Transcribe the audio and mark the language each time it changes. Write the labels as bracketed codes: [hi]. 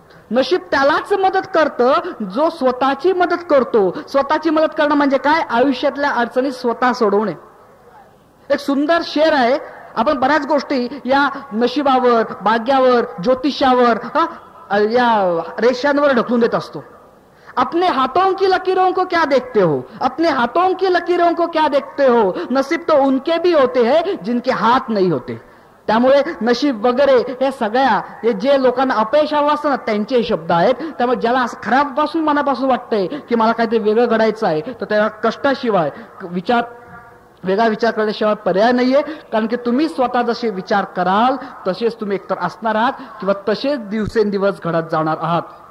[mr] नशीब त्यालाच मदत करतं जो स्वतःची मदत करतो. स्वतःची मदत करणं म्हणजे काय? आयुष्यातल्या अडचणी स्वतः सोडवणे. एक सुंदर शेर आहे. आपण बऱ्याच गोष्टी या नशिबावर, भाग्यावर, ज्योतिषावर, या रेषांवर ढकलून देत असतो. [hi] अपने हाथों की लकीरों को क्या देखते हो, अपने हाथों की लकीरों को क्या देखते हो, नसीब तो उनके भी होते हैं जिनके हात नहीं होते. [mr] त्यामुळे नशीब वगैरे हे सगळ्या हे जे लोकांना अपयश हवं असतं ना, त्यांचे शब्द आहेत. त्यामुळे ज्याला असं खराबपासून मनापासून वाटतंय की मला काहीतरी वेगळं घडायचं आहे, तर त्या कष्टाशिवाय वेगळा विचार करण्याशिवाय पर्याय नाहीये. कारण की तुम्ही स्वतः जसे विचार कराल तसेच तुम्ही एकतर असणार आहात किंवा तसेच दिवसेंदिवस घडत जाणार आहात.